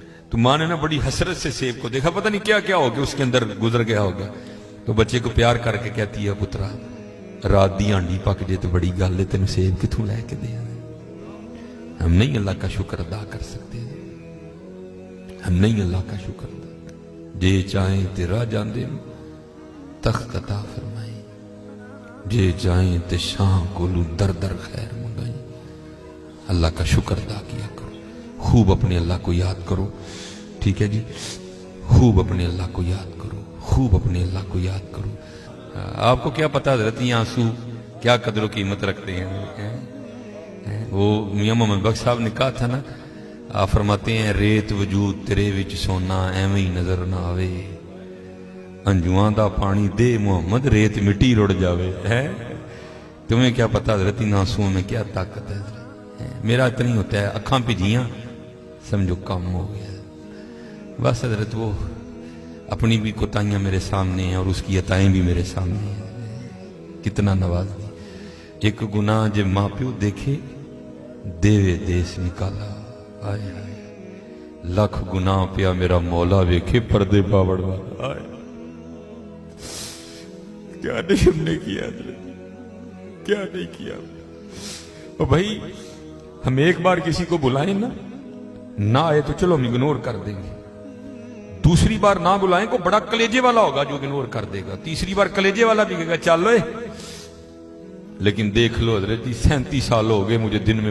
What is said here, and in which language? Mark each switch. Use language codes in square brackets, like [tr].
[ur] تو ماں نے نا بڑی حسرت سے سیب کو دیکھا, پتہ نہیں کیا کیا ہو گیا اس کے اندر گزر گیا ہوگا. [pa] تو بچے کو پیار کر کے کہتی ہے پترا رات دی ہانڈی پک جے تو بڑی گل ہے, تینوں سیب کتوں لے کے دیا. [ur] ہم نہیں اللہ کا شکر ادا کر سکتے, ہم نہیں اللہ کا شکر ادا. [pa] جے چاہیں تے راہ جاندے تخت عطا فرمائیں, جے چاہیں تے شاہ کولو در در خیر منگائیں. [ur] اللہ کا شکر ادا کیا کرو, خوب اپنے اللہ کو یاد کرو, ٹھیک ہے جی, خوب اپنے اللہ کو یاد کرو, خوب اپنے اللہ کو یاد کرو. آپ کو کیا پتا حضرت یہ آنسو کیا قدر و قیمت رکھتے ہیں. وہ میاں محمد بخش صاحب نے کہا تھا نا, آپ فرماتے ہیں [pa] ریت وجود تیرے وچ سونا ایویں ہی نظر نہ آوے, انجواں دا پانی دے محمد ریت مٹی رڑ جاوے. [ur] تمہیں کیا پتا حضرت ان آنسوؤں میں کیا طاقت ہے. میرا اتنا ہی ہوتا ہے, [pa] اکھاں پجیاں سمجھو کم ہو گیا. [ur] بس حضرت وہ اپنی بھی کوتاہیاں میرے سامنے ہیں اور اس کی عطائیں بھی میرے سامنے ہیں. [pa] کتنا نواز دی. ایک گناہ جے ماں پیو دیکھے دیوے دیس نکالا, آئے آئے لاکھ گناہ پیا میرا مولا ویکھے پردے پاوڑ والا. [ur] آئے کیا نہیں ہم نے کیا حضرت, کیا نہیں کیا. اور بھائی ہم ایک بار کسی کو بلائیں نا, نہ آئے تو چلو ہم اگنور کر دیں گے. دوسری بار نہ بلائیں کو بڑا کلیجے والا ہوگا جو اگنور کر دے گا. تیسری بار کلیجے والا بھی کہے گا چل لو. لیکن دیکھ لو حضرت جی 37 سال ہو گئے مجھے دن میں